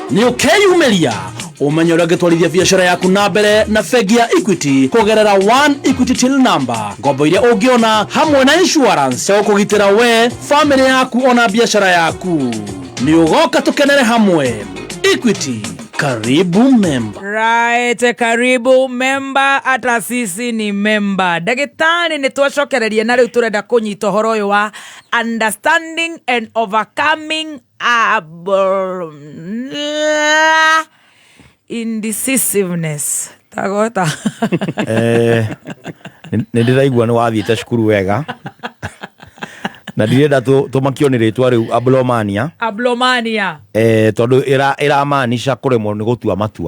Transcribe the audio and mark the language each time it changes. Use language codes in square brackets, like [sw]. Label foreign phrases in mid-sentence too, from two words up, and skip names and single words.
[ki] Nĩ ũkeyumĩria umenye ũrĩa ũngĩtwarithia biacara yaku na mbere na bengi ya Equity kũgerera [en] one Equity till number. [ki] Ngombo iria ũngĩona hamwe na insurance ya kũgitĩra we, family yaku ona biacara yaku. Nĩ ũgoka tũkenere hamwe. Equity, [sw] Karibu member. [en] Right, [sw] karibu member, ata sisi ni member. [ki] Dagitani ni tuwacokererie na riu turenda kunyita horo uyu wa [en] understanding and overcoming indecisiveness. [ki] Tagota. Nindiraigua ni wathiite cukuru wega. Na ndirenda tumakio ni ritwa riu ablomania. Tondu iramaanisha kuremwo ni gutua matua.